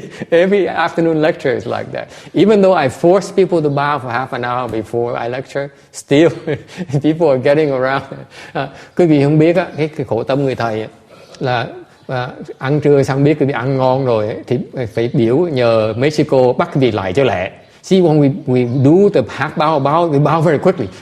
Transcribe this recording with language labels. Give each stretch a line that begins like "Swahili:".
English: Every afternoon lecture is like that. Even though I force people to bow for half an hour before I lecture, still people are getting around.
Vietnamese: Quý vị không biết cái khổ tâm người thầy là ăn trưa xong biết quý vị ăn ngon rồi thì phải biểu nhờ Mexico bắt quý vị lại cho lẹ.
English: See, when we do the half bow, we bow very quickly.